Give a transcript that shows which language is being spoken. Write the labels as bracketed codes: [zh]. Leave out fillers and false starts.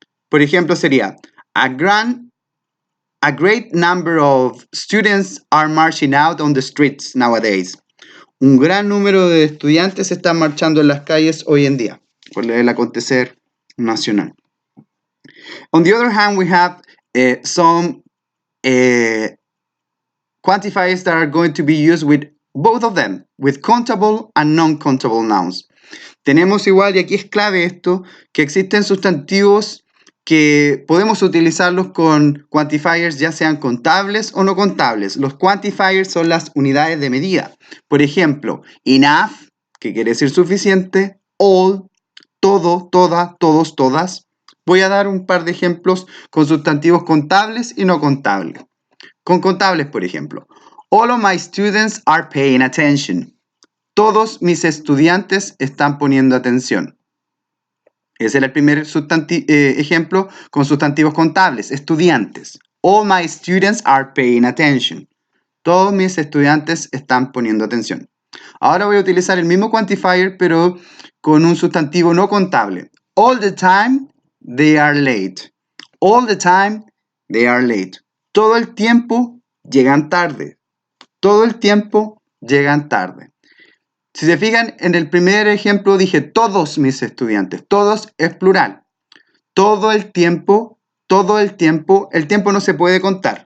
[es] Por ejemplo, sería [en] a great number of students are marching out on the streets nowadays. [es] Un gran número de estudiantes están marchando en las calles hoy en día por el acontecer nacional. [en] On the other hand, we have some quantifiers that are going to be used with both of them, with countable and non-countable nouns. [es] Tenemos igual, y aquí es clave esto, que existen sustantivos que podemos utilizarlos con quantifiers ya sean contables o no contables. Los quantifiers son las unidades de medida. Por ejemplo, enough, que quiere decir suficiente, all, todo, toda, todos, todas. Voy a dar un par de ejemplos con sustantivos contables y no contables. Con contables, por ejemplo. [en] All of my students are paying attention. [es] Todos mis estudiantes están poniendo atención. Ese era el primer ejemplo con sustantivos contables, estudiantes. [en] All my students are paying attention. [es] Todos mis estudiantes están poniendo atención. Ahora voy a utilizar el mismo quantifier, pero con un sustantivo no contable. [en] All the time, they are late. All the time, they are late. [es] Todo el tiempo llegan tarde. Todo el tiempo llegan tarde. Si se fijan, en el primer ejemplo dije todos mis estudiantes. Todos es plural. Todo el tiempo, el tiempo no se puede contar.